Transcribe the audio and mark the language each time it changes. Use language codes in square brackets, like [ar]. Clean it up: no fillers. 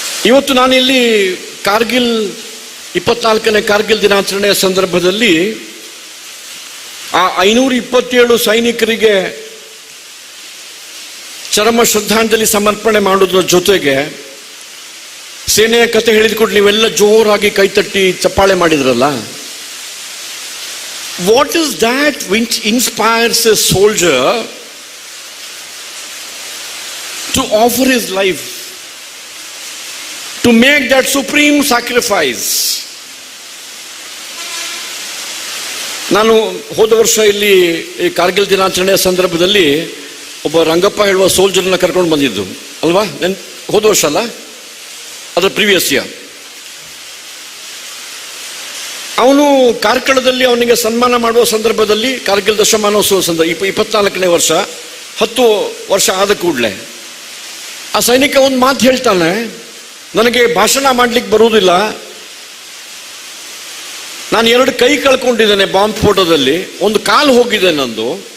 [kn] ಇವತ್ತು ನಾನಿಲ್ಲಿ ಕಾರ್ಗಿಲ್ 24ನೇ ಕಾರ್ಗಿಲ್ ದಿನಾಚರಣೆಯ ಸಂದರ್ಭದಲ್ಲಿ ಆ 527 ಸೈನಿಕರಿಗೆ ಚರಮ ಶ್ರದ್ಧಾಂಜಲಿ ಸಮರ್ಪಣೆ ಮಾಡೋದ್ರ ಜೊತೆಗೆ ಸೇನೆಯ ಕತೆ ಹೇಳಿದ್ಕೊಟ್ಟು ನೀವೆಲ್ಲ ಜೋರಾಗಿ ಕೈತಟ್ಟಿ ಚಪ್ಪಾಳೆ ಮಾಡಿದ್ರಲ್ಲ. [en] What is that which inspires a soldier to offer his life, to make that supreme sacrifice? [kn] ನಾನು ಹೋದ ವರ್ಷ ಇಲ್ಲಿ ಈ ಕಾರ್ಗಿಲ್ ದಿನಾಚರಣೆಯ ಸಂದರ್ಭದಲ್ಲಿ ಒಬ್ಬ ರಂಗಪ್ಪ ಹೇಳುವ ಸೋಲ್ಜರ್ನ ಕರ್ಕೊಂಡು ಬಂದಿದ್ದು ಅಲ್ವಾ, ಹೋದ ವರ್ಷ ಅಲ್ಲ, ಅದರ [en] Previous year. [kn] ಅವನು ಕಾರ್ಕಳದಲ್ಲಿ ಅವನಿಗೆ ಸನ್ಮಾನ ಮಾಡುವ ಸಂದರ್ಭದಲ್ಲಿ, ಕಾರ್ಗಿಲ್ ದಶಮಾನೋತ್ಸವ ಸಂದರ್ಭ 24ನೇ ವರ್ಷ, 10 ವರ್ಷ ಆದ ಕೂಡಲೇ ಆ ಸೈನಿಕ ಒಂದು ಮಾತು ಹೇಳ್ತಾನೆ, ನನಗೆ ಭಾಷಣ ಮಾಡ್ಲಿಕ್ಕೆ ಬರುವುದಿಲ್ಲ, ನಾನು 2 ಕೈ ಕಳ್ಕೊಂಡಿದ್ದೇನೆ ಬಾಂಬ್ ಸ್ಫೋಟದಲ್ಲಿ, ಒಂದು ಕಾಲು ಹೋಗಿದೆ ನಂದು,